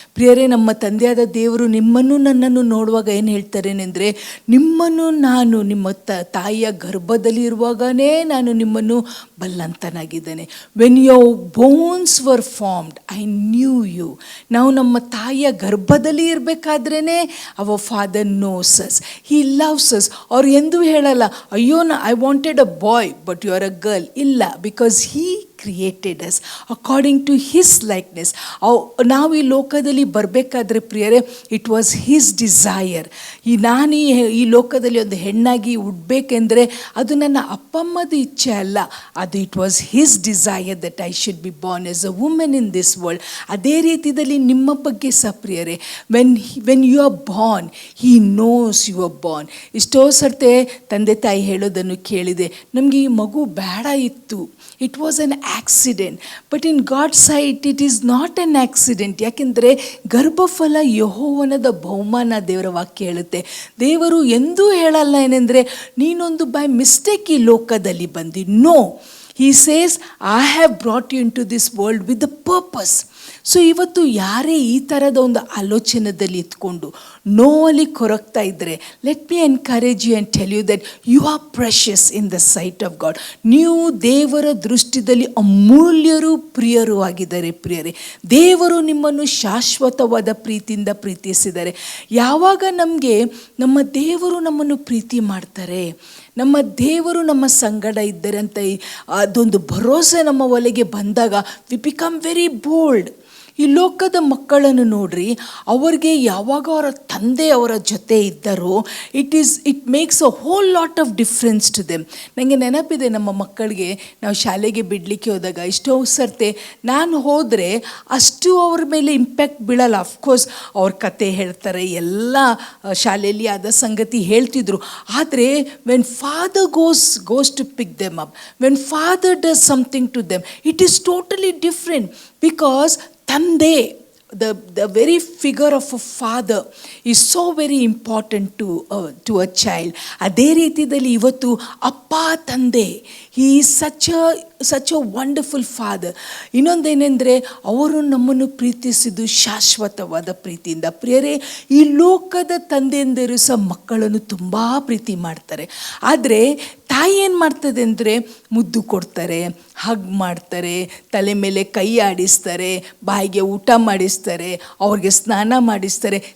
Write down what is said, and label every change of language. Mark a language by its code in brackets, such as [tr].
[kn] ಪ್ರಿಯರೇ, ನಮ್ಮ ತಂದೆಯಾದ ದೇವರು ನಿಮ್ಮನ್ನು ನನ್ನನ್ನು ನೋಡುವಾಗ ಏನು ಹೇಳ್ತಾರೇನೆಂದರೆ, ನಿಮ್ಮನ್ನು ನಾನು ನಿಮ್ಮ ತಾಯಿಯ ಗರ್ಭದಲ್ಲಿ ಇರುವಾಗಲೇ ನಾನು ನಿಮ್ಮನ್ನು ಬಲ್ಲಂತನಾಗಿದ್ದೇನೆ. [en] When your bones were formed I knew you. [kn] ನಾವು ನಮ್ಮ ತಾಯಿಯ ಗರ್ಭದಲ್ಲಿ ಇರಬೇಕಾದ್ರೇ [en] Our father knows us, he loves us. [kn] ಅವ್ರು ಎಂದೂ ಹೇಳಲ್ಲ, [en] ಅಯ್ಯೋ I wanted a boy but you are a girl. ಇಲ್ಲ, because he created us according to his likeness. [kn] ನಾವು ಈ ಲೋಕದಲ್ಲಿ ಬರಬೇಕಾದ್ರೆ ಪ್ರಿಯರೇ, [en] It was his desire. [kn] ನಾನು ಈ ಲೋಕದಲ್ಲಿ ಒಂದು ಹೆಣ್ಣಾಗಿ ಹುಟ್ಟಬೇಕೆಂದರೆ ಅದು ನನ್ನ ಅಪ್ಪಮ್ಮದ ಇಚ್ಛೆ ಅಲ್ಲ, ಅದು [en] It was his desire that I should be born as a woman in this world. [kn] ಅದೇ ರೀತಿಯಲ್ಲಿ ನಿಮ್ಮ ಬಗ್ಗೆ ಸಹ ಪ್ರಿಯರೇ, [en] When you are born, he knows you are born. [kn] ಎಷ್ಟೋ ಸರ್ತೆ ತಂದೆ ತಾಯಿ ಹೇಳೋದನ್ನು ಕೇಳಿದೆ, ನಮಗೆ ಈ ಮಗು ಬೇಡ ಇತ್ತು, [en] It was an accident. But in God sight it is not an accident. [kn] ಯಾಕೆಂದರೆ ಗರ್ಭಫಲ ಯೆಹೋವನದ ಬಹುಮಾನ ದೇವರ ವಾಕ್ಯ ಹೇಳುತ್ತೆ. ದೇವರು ಎಂದೂ ಹೇಳಲ್ಲ ಏನೆಂದರೆ, ನೀನೊಂದು ಬೈ ಮಿಸ್ಟೇಕ್ ಈ ಲೋಕದಲ್ಲಿ ಬಂದಿ. No, [en] He says, I have brought you into this world with the purpose. So [kn] ಇವತ್ತು ಯಾರೇ ಈ ಥರದ ಒಂದು ಆಲೋಚನೆಯಲ್ಲಿ ಇದ್ಕೊಂಡು ನೋವಲ್ಲಿ ಕೊರಗ್ತಾ ಇದ್ದರೆ, [en] Let me encourage you and tell you that you are precious in the sight of God. [kn] ನೀವು ದೇವರ ದೃಷ್ಟಿಯಲ್ಲಿ ಅಮೂಲ್ಯರು, ಪ್ರಿಯರು ಆಗಿದ್ದಾರೆ. ಪ್ರಿಯರೇ, ದೇವರು ನಿಮ್ಮನ್ನು ಶಾಶ್ವತವಾದ ಪ್ರೀತಿಯಿಂದ ಪ್ರೀತಿಸಿದ್ದಾರೆ. ಯಾವಾಗ ನಮ್ಮ ದೇವರು ನಮ್ಮನ್ನು ಪ್ರೀತಿ ಮಾಡ್ತಾರೆ, ನಮ್ಮ ದೇವರು ನಮ್ಮ ಸಂಗಡ ಇದ್ದಾರೆ ಅಂತ ಅದೊಂದು ಭರವಸೆ ನಮ್ಮ ಒಳಗೆ ಬಂದಾಗ [en] We become very bold. [kn] ಈ ಲೋಕದ ಮಕ್ಕಳನ್ನು ನೋಡ್ರಿ, ಅವ್ರಿಗೆ ಯಾವಾಗ ಅವರ ತಂದೆ ಅವರ ಜೊತೆ ಇದ್ದಾರೋ [en] It makes a whole lot of difference to them. [kn] ನನಗೆ ನೆನಪಿದೆ, ನಮ್ಮ ಮಕ್ಕಳಿಗೆ ನಾವು ಶಾಲೆಗೆ ಬಿಡಲಿಕ್ಕೆ ಹೋದಾಗ ಎಷ್ಟೋ ಸರ್ತೆ ನಾನು ಹೋದರೆ ಅಷ್ಟು ಅವ್ರ ಮೇಲೆ ಇಂಪ್ಯಾಕ್ಟ್ ಬೀಳಲ್ಲ. ಅಫ್ಕೋರ್ಸ್ ಅವ್ರ ಕತೆ ಹೇಳ್ತಾರೆ, ಎಲ್ಲ ಶಾಲೆಯಲ್ಲಿ ಆದ ಸಂಗತಿ ಹೇಳ್ತಿದ್ರು. [en] ಆದರೆ when father goes to pick them up, when father does something to them, it is totally different. Because ತಂದೆ, the very figure of a father is so very important to a child. [kn] ಅದೇ ರೀತಿಯಲ್ಲಿ ಇವತ್ತು ಅಪ್ಪ ತಂದೆ, [en] he is such a wonderful father. [kn] ಇನ್ನೊಂದೇನೆಂದರೆ, ಅವರು ನಮ್ಮನ್ನು ಪ್ರೀತಿಸಿದ್ದು ಶಾಶ್ವತವಾದ ಪ್ರೀತಿಯಿಂದ. ಪ್ರಿಯರೇ, ಈ ಲೋಕದ ತಂದೆಯಂದಿರು ಸಹ ಮಕ್ಕಳನ್ನು ತುಂಬ ಪ್ರೀತಿ ಮಾಡ್ತಾರೆ. ಆದರೆ ತಾಯಿ ಏನು ಮಾಡ್ತದೆ ಅಂದರೆ, ಮುದ್ದು ಕೊಡ್ತಾರೆ, ಹಗ್ ಮಾಡ್ತಾರೆ, ತಲೆ ಮೇಲೆ ಕೈ ಆಡಿಸ್ತಾರೆ, ಬಾಯಿಗೆ ಊಟ ಮಾಡಿಸ್ತಾರೆ, ಅವ್ರಿಗೆ ಸ್ನಾನ ಮಾಡಿಸ್ತಾರೆ.